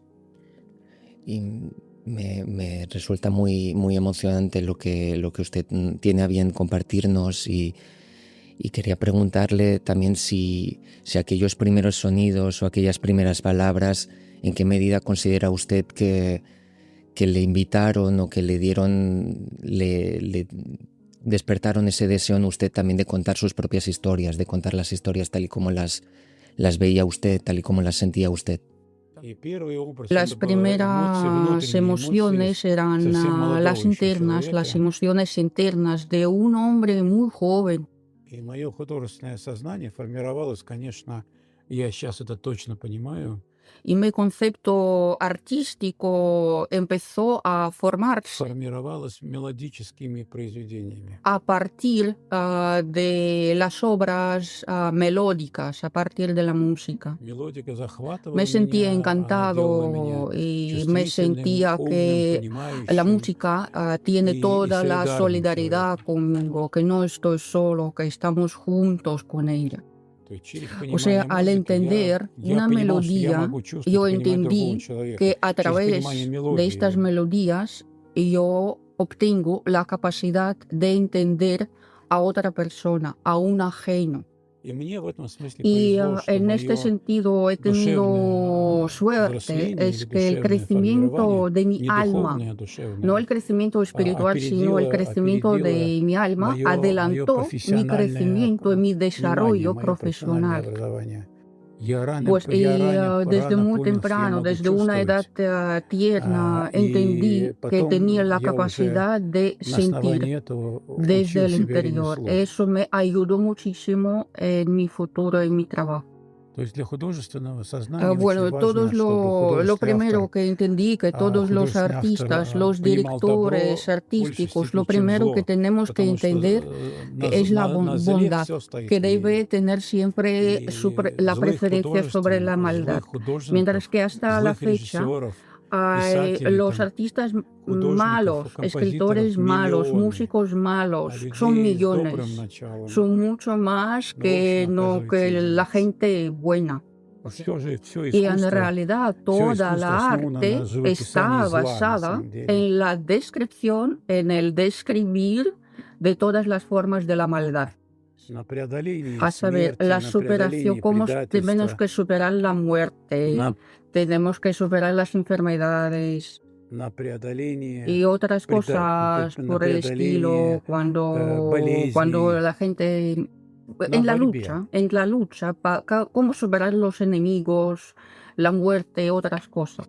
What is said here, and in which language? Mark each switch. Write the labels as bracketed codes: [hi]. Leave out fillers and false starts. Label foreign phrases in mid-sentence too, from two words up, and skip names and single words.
[es] Y me resulta muy emocionante lo que usted tiene a bien compartirnos y quería preguntarle también si aquellos primeros sonidos o aquellas primeras palabras, ¿en qué medida considera usted que le invitaron o que le despertaron ese deseo en usted también de contar sus propias historias, de contar las historias tal y como las veía usted, tal y como las sentía usted? Las primeras emociones eran las internas, las emociones internas de un hombre muy joven. [ru] И мое художественное сознание формировалось, конечно, я сейчас это точно понимаю. [es] Y mi concepto artístico empezó a formarse [ru] Формировалось мелодическими произведениями. [es] a partir de las obras melódicas, a partir de la música. [ru] Мелодика захватывала [es] Me sentía [ru] меня, делала [es] encantado [ru] меня [es] y me [ru] чувствительным, [es] sentía [ru] умным, [es] que la [ru] понимающим. [es] música tiene y toda la solidario solidaridad conmigo, que no estoy solo, que estamos juntos con ella. [ru] То есть через [es] O sea, [ru] понимание [es] al [ru] музыки [es] entender [ru] я [es] una [ru] понимал, что я [es] melodía, [ru] могу чувствовать, [es] yo [ru] понимать другого [es] entendí [ru] человека. [es] que a [ru] Через [es] través [ru] понимание [es] de estas [ru] мелодии. [es] melodías yo obtengo la capacidad de entender a otra persona, a un ajeno. [ru] И мне в этом смысле [es] Y [ru] повезло, что [es] en este [ru] мое [es] sentido he tenido [ru] душевное [es] suerte, [ru] взросление [es] es [ru] или [es] que el [ru] душевное [es] crecimiento [ru] формирование, [es] de mi [ru] не [es] alma, [ru] духовное, а [es] no [ru] душевное, [es] el crecimiento espiritual, sino el crecimiento de mi alma, [ru] мое [es] adelantó mi [ru] профессиональное [es] crecimiento y mi [ru] понимание, [es] desarrollo [ru] мое профессиональное [es] profesional. [ru] образование. [es] Pues desde [ru] рано [es] muy [ru] понял, что я [es] temprano, [ru] могу [es] desde una edad [ru] чувствовать. [es] tierna, [ru] И [es] entendí que [ru] потом [es] tenía la [ru] я уже [es] capacidad de [ru] на [es] sentir [ru] основании этого [es] desde [ru] учил [es] el [ru] себя [es] interior. [ru] ремеслу. [es] Eso me ayudó muchísimo en mi futuro, en mi trabajo. [ru] То есть для художественного сознания очень [es] Bueno, [ru] важно, чтобы [es] lo [ru] художественный [es] primero [ru] автор, [es] que entendí que todos los [ru] художественный автор [es] artistas, los [ru] понимал добро [es] directores [ru] в большей [es] artísticos, lo [ru] степени, чем [es] primero que [ru] зло, [es] tenemos que [ru] потому что [es] entender que es la [ru] на зле [es] bondad, [ru] все стоит. [es] que debe tener siempre la preferencia sobre la maldad. [ru] злых [es] Mientras que hasta la [ru] злых [es] fecha [ru] режиссеров, [es] hay [ru] писателей, [es] los [ru] там, [es] artistas [ru] художников, [es] malos, [ru] композиторов [es] escritores malos, [ru] миллионы, [es] músicos [ru] а [es] malos, son [ru] людей с добрым [es] millones, [ru] началом, [es] son mucho más [ru] ну, в общем, [es] que [ru] оказывается [es] la [ru] единицы. [es] gente buena. Y en realidad toda la arte está basada en la descripción, en el describir de todas las formas de la maldad. A saber, la superación, cómo tenemos que superar la muerte, tenemos que superar las enfermedades y otras cosas por el estilo, cuando la gente en la lucha, cómo superar los enemigos, la muerte, otras cosas.